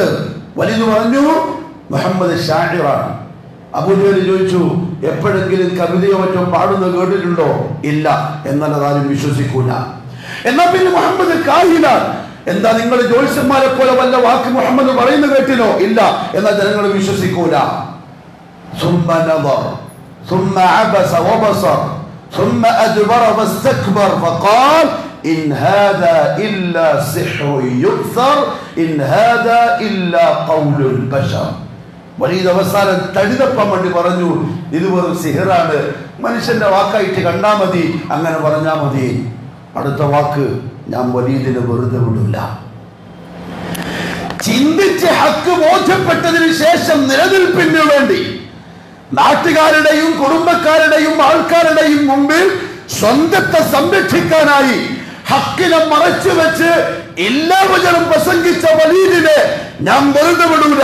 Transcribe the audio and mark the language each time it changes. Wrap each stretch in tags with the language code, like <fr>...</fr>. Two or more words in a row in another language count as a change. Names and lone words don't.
<ml>വലീദ് പറഞ്ഞു, മുഹമ്മദ് ഷാഇറാണ്. അബൂജഹൽ ചോദിച്ചു, എപ്പോഴെങ്കിലും കവിതയോ മറ്റോ പാടുന്നത് കേട്ടിട്ടുണ്ടോ? ഇല്ല. എന്നാൽ അതാരും വിശ്വസിക്കൂല. എന്നാ പിന്നെ മുഹമ്മദ് കാഹിലാണ്. എന്താ നിങ്ങൾ ജ്യോത്സ്യന്മാരെ പോലെ വല്ല വാക്ക് മുഹമ്മദ് പറയുന്നത് കേട്ടിനോ? ഇല്ല. എന്നാൽ ജനങ്ങൾ വിശ്വസിക്കൂല.</ml> <ar>ثم نظر ثم عبس وبصر ثم أدبر واستكبر فقال إن هذا إلا سحر يؤثر إن هذا إلا قول البشر.</ar> <ml>വലീദ് അവസാനം തഴുതപ്പാൻ വേണ്ടി പറഞ്ഞു, ഇത് വെറും സിഹറാണ്, മനുഷ്യന്റെ വാക്കായിട്ട് കണ്ടാ മതി, അങ്ങനെ പറഞ്ഞാ മതി. അടുത്ത വാക്ക്, ഞാൻ വലീദിനെ വെറുതെ വിടില്ല. ചിന്തിച്ച് ഹക്ക് ബോധ്യപ്പെട്ടതിന് ശേഷം നിലനിൽപ്പിന് വേണ്ടി നാട്ടുകാരുടെയും കുടുംബക്കാരുടെയും ആൾക്കാരുടെയും മുമ്പിൽ സ്വന്തത്തെ സംരക്ഷിക്കാനായി ഹക്കിനെ മറച്ചു വെച്ച് എല്ലാ വചനം പ്രസംഗിച്ച വലീദിനെ ഞാൻ വെറുതെ വിടൂല.</ml>